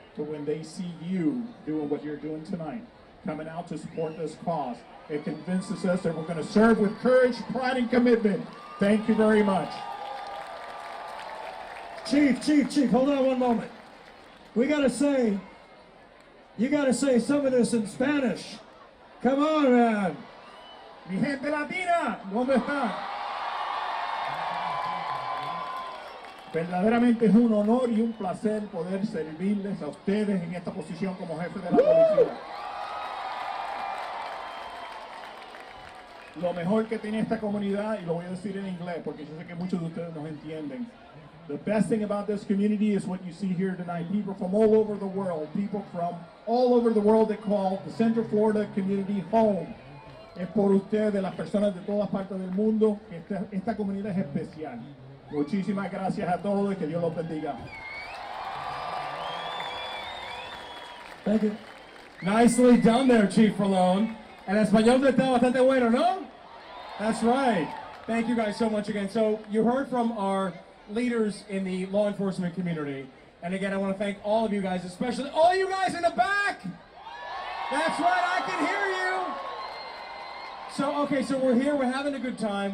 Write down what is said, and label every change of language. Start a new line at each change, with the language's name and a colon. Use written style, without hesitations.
English: But when they see you doing what you're doing tonight, coming out to support this cause, it convinces us that we're going to serve with courage, pride, and commitment. Thank you very much. Chief, hold on one moment. You gotta say some of this in Spanish. Come on, man.
Spanish: Mi gente latina, ¿dónde están? Verdaderamente es un honor y un placer poder servirles a ustedes en esta posición como jefe de la policía. Lo mejor que tiene esta comunidad, y lo voy a decir en inglés porque yo sé que muchos de ustedes nos entienden.
English: The best thing about this community is what you see here tonight. People from all over the world, people from all over the world that call the Central Florida community home.
Spanish: Es por ustedes, las personas de todas partes del mundo, que esta comunidad es especial. Muchísimas gracias a todos y que Dios los bendiga.
English: Thank you. Nicely done there, Chief Falone.
Spanish: El español de está bastante bueno, ¿no?
English: That's right. Thank you guys so much again. So you heard from our leaders in the law enforcement community. And again, I want to thank all of you guys, especially all you guys in the back. That's right, I can hear you. So, okay, so we're here, we're having a good time.